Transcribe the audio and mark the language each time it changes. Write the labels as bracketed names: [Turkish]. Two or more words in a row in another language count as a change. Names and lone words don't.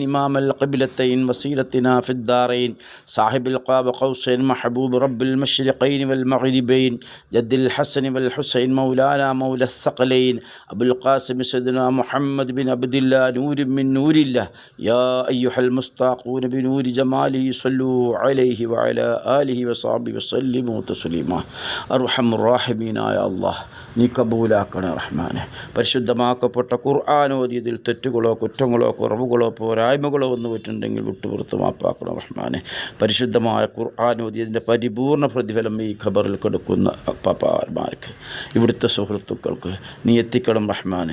[Arabic] إمام القبلتين وسيلتنا في الدارين صاحب القاب قوسين محبوب رب المشرقين والمغربين جد الحسن والحسين مولانا مولى الثقلين أبو القاسم سيدنا محمد بن عبد الله نور من نور الله يا أيها المستاقون بنور جماله صلوا عليه وعلى آله وصحبه وسلموا تسليما أرحم الراحمين يا الله [Malayalam] നീ കബൂലാക്കണേ റഹ്മാനെ. പരിശുദ്ധമാക്കപ്പെട്ട ഖുർആൻ ഓതിയതിൽ തെറ്റുകളോ കുറ്റങ്ങളോ കുറവുകളോ പോരായ്മകളോ ഒന്നു പറ്റുണ്ടെങ്കിൽ വിട്ടുപുറത്ത് മാപ്പാക്കണം റഹ്മാനെ. പരിശുദ്ധമായ ഖുർആൻ ഓതിയതിൻ്റെ പരിപൂർണ്ണ പ്രതിഫലം ഈ ഖബറിൽ കൊടുക്കുന്ന പാപ്പാമാർക്ക് ഇവിടുത്തെ സുഹൃത്തുക്കൾക്ക് നീ എത്തിക്കണം റഹ്മാനെ.